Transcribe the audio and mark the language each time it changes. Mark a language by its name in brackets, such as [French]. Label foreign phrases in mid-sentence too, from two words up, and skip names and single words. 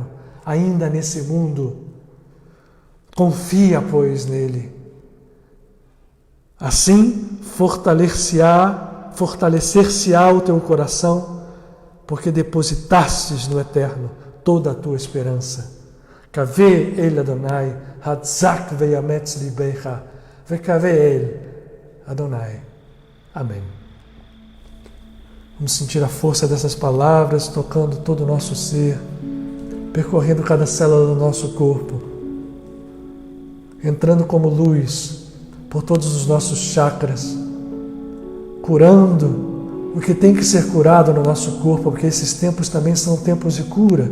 [Portuguese] Ainda nesse mundo, confia, pois, nele. Assim, fortalecer-se-á o teu coração, porque depositastes no Eterno toda a tua esperança. [Hebrew] קוה אל אדני חזק ויאמץ לבך וקוה אל אדני. [Portuguese] Amém. Vamos sentir a força dessas palavras tocando todo o nosso ser, percorrendo cada célula do nosso corpo, entrando como luz por todos os nossos chakras, curando o que tem que ser curado no nosso corpo, porque esses tempos também são tempos de cura.